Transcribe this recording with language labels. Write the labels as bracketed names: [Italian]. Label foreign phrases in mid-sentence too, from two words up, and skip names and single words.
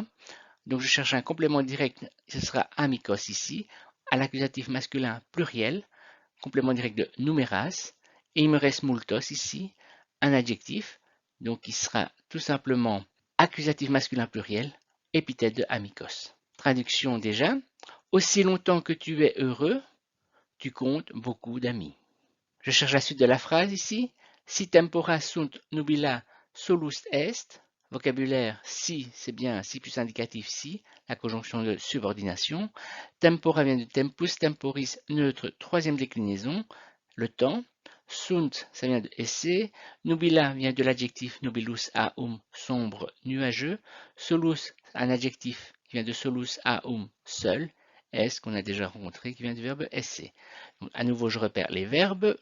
[French] Donc je cherche un complément direct, ce sera amicos ici, à l'accusatif masculin pluriel, complément direct de numéras, et il me reste multos ici, un adjectif, donc il sera tout simplement accusatif masculin pluriel, épithète de amicos. Traduction déjà, aussi longtemps que tu es heureux, tu comptes beaucoup d'amis. Je cherche la suite de la phrase ici, [Latin] si tempora sunt nubila solus est, [French] vocabulaire si, c'est bien si plus indicatif si, la conjonction de subordination. Tempora vient de [Latin] tempus, temporis, [French] neutre, troisième déclinaison, le temps. Sunt, ça vient de esse. Nubila vient de l'adjectif [Latin] nubilus aum, [French] sombre, nuageux. Solus, un adjectif qui vient de [Latin] solus aum, [French] seul. Est, qu'on a déjà rencontré, qui vient du verbe esse. Donc, à nouveau, je repère les verbes.